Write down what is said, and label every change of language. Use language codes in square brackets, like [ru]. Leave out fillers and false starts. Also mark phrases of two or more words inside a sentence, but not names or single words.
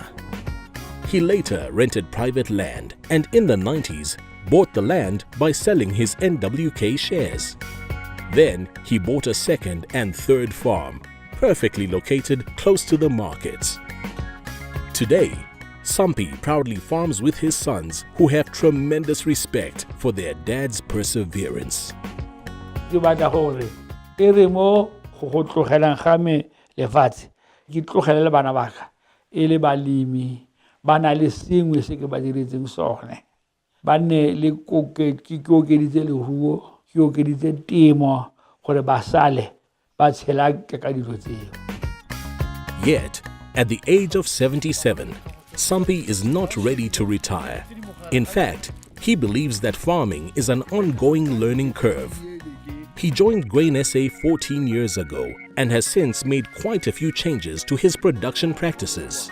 [en] He later rented private land and in the 90s bought the land by selling his NWK shares. Then he bought a second and third farm, perfectly located close to the markets. Today, Sampie proudly farms with his sons who have tremendous respect for their dad's perseverance. [tn] Ke batla gore e re mo go tlogelang ga me lefatshe ke tlogele le bana ba ka e le balemi ba na le sengwe se ke ba diretseng sone ba ne le ke okeditse leruo ke okeditse temo gore ba sale ba tshela ka dilo tseo. [en] Yet, at the age of 77, Sampie is not ready to retire. In fact, he believes that farming is an ongoing learning curve. He joined Grain SA 14 years ago and has since made quite a few changes to his production practices.